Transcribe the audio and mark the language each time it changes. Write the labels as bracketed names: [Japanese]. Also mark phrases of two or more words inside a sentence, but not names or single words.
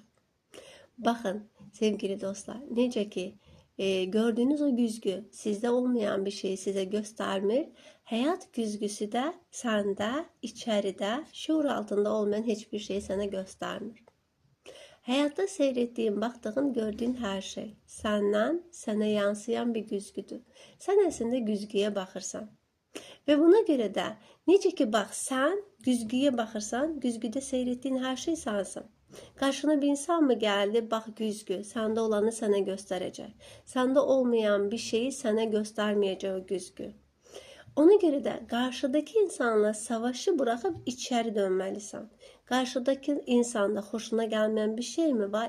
[Azerbaijani] Baxın, sevgili dostlar, necə ki, gördüğünüz o güzgü sizdə olmayan bir şeyi sizə göstərmir, həyat güzgüsü də səndə, içəridə, şuur altında olmayan heç bir şey sənə göstərmir. Həyatda seyr etdiyin, baxdığın, gördüyün hər şey səndən, sənə yansıyan bir güzgüdür. Sən əslində güzgüyə baxırsan. Və buna görə də, necə ki, bax, sən güzgüyə baxırsan, güzgüdə seyr etdiyin hər şey sənsin. [Turkish] Karşına bir insan mı geldi? Bak güzgü. Sende olanı sana gösterecek. Sende olmayan bir şeyi sana göstermeyecek o güzgü. Ona göre de karşıdaki insanla savaşı bırakıp içeri dönmelisin. Karşıdaki insanda hoşuna gelmeyen bir şey mi var?